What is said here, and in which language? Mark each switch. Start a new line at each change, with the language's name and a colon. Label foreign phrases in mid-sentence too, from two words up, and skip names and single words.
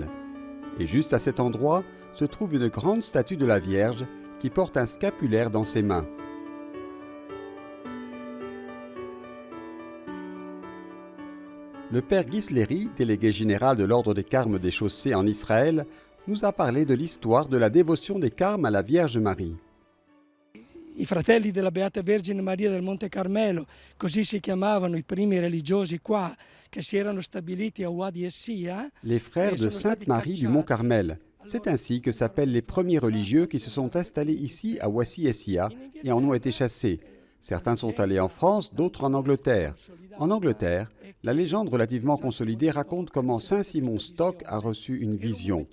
French: Et juste à cet endroit se trouve une grande statue de la Vierge qui porte un scapulaire dans ses mains. Le père Ghisleri, délégué général de l'ordre des Carmes des Chaussées en Israël, nous a parlé de l'histoire de la dévotion des Carmes à la Vierge Marie.
Italian: I fratelli della Beata Vergine Maria del Monte Carmelo, così si chiamavano i primi religiosi qua, che si erano stabiliti a Wadi Essia.
French: Les frères de Sainte Marie du Mont Carmel. C'est ainsi que s'appellent les premiers religieux qui se sont installés ici à Wadi Essia et en ont été chassés. Certains sont allés en France, d'autres en Angleterre. En Angleterre, la légende relativement consolidée raconte comment Saint Simon Stock a reçu une vision.